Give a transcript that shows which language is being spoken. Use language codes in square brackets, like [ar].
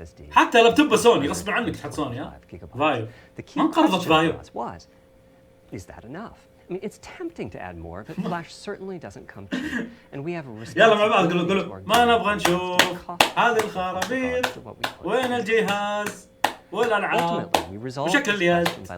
[ar] حتى لابتوب سوني غصب عنك تحط سوني ها. فايو. ما انقرضت فايو. [en] Is that enough? I mean, it's tempting to add more, but Flash certainly doesn't come cheap, and we have a [ar] يلا مع بعض [en] responsibility [ar] قولوا ما نبغى نشوف هذه الخرابيط وين الجهاز والألعاب وشكل اليد.